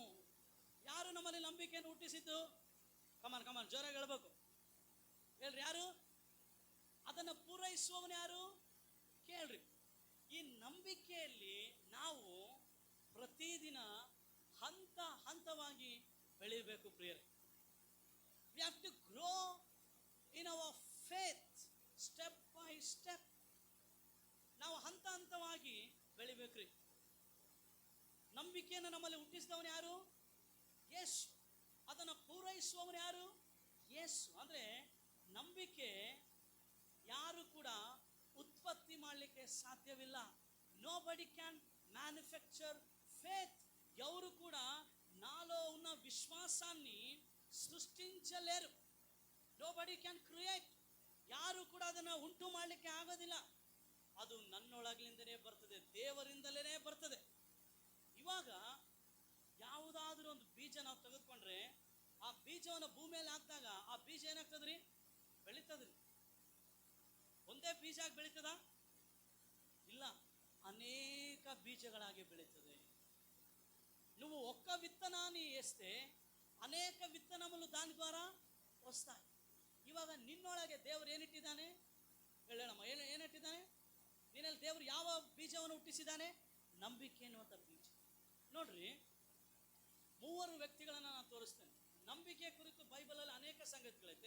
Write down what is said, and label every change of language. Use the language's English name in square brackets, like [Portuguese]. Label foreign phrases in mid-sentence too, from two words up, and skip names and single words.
[Kannada] ಯಾರು ನಮ್ಮಲ್ಲಿ ನಂಬಿಕೆಯನ್ನು ಹುಟ್ಟಿಸಿದ್ದು? ಕಮಾನ್ ಜೋರಾಗಿ ಹೇಳ್ಬೇಕು. ಹೇಳ್ರಿ, ಯಾರು? ಅದನ್ನು ಪೂರೈಸುವವನು ಯಾರು? ಕೇಳ್ರಿ. ಈ ನಂಬಿಕೆಯಲ್ಲಿ ನಾವು ಪ್ರತಿದಿನ ಹಂತ ಹಂತವಾಗಿ ಬೆಳಿಬೇಕು ಪ್ರಿಯರೇ. [English] We have to grow in our faith step by step. [Kannada] ನಾವು ಹಂತ ಹಂತವಾಗಿ ಬೆಳಿಬೇಕ್ರಿ. ನಂಬಿಕೆಯನ್ನು ನಮ್ಮಲ್ಲಿ ಹುಟ್ಟಿಸಿದವನು ಯಾರು? ಯೇಸು. ಅದನ್ನು ಪೂರೈಸುವವನು ಯಾರು? ಯೇಸು. ಅಂದರೆ ನಂಬಿಕೆ ಯಾರು ಕೂಡ ఉత్పత్తి ಮಾಡಲಿಕ್ಕೆ సాధ్యವಿಲ್ಲ. [English] Nobody can manufacture faith. [Telugu] ఎవరు కూడా నాలో ఉన్న విశ్వాసాన్ని సృష్టించలేరు. [English] Nobody can create. [Kannada] ಯಾರು ಕೂಡ ಅದನ್ನು ಉಂಟು ಮಾಡಲಿಕ್ಕೆ ಆಗೋದಿಲ್ಲ. ಅದು ನನ್ನೊಳಗಿಂದಲೇ ಬರ್ತದೆ, ದೇವರಿಂದಲೇ ಬರ್ತದೆ. ಇವಾಗ ಯಾವುದಾದ್ರೂ ಒಂದು ಬೀಜ ನಾವು ತೆಗೆದುಕೊಂಡ್ರೆ ಆ ಬೀಜವನ್ನು ಭೂಮಿಯಲ್ಲಿ ಹಾಕಿದಾಗ ಆ ಬೀಜ ಏನಾಗ್ತದ್ರಿ? ಬೆಳೀತದ್ರಿ. ಒಂದೇ ಬೀಜ ಆಗಿ ಬೆಳೀತದ? ಇಲ್ಲ, ಅನೇಕ ಬೀಜಗಳಾಗಿ ಬೆಳೀತದೆ. [Telugu] నువ్వు ఒక్క విత్తనాన్ని వేస్తే అనేక విత్తనములు దాని ద్వారా వస్తాయి. [Kannada] ಇವಾಗ ನಿನ್ನೊಳಗೆ ದೇವರು ಏನಿಟ್ಟಿದ್ದಾನೆ ಹೇಳೋಣ? ಏನಿಟ್ಟಿದ್ದಾನೆ ನಿನ್ನಲ್ಲಿ? ದೇವರು ಯಾವ ಬೀಜವನ್ನು ಹುಟ್ಟಿಸಿದ್ದಾನೆ? ನಂಬಿಕೆ ಎನ್ನುವಂಥ ಬೀಜ. ನೋಡ್ರಿ, ಮೂವರು ವ್ಯಕ್ತಿಗಳನ್ನ ನಾನು ತೋರಿಸ್ತೇನೆ. ನಂಬಿಕೆ ಕುರಿತು ಬೈಬಲಲ್ಲಿ ಅನೇಕ ಸಂಗತಿಗಳೈತೆ.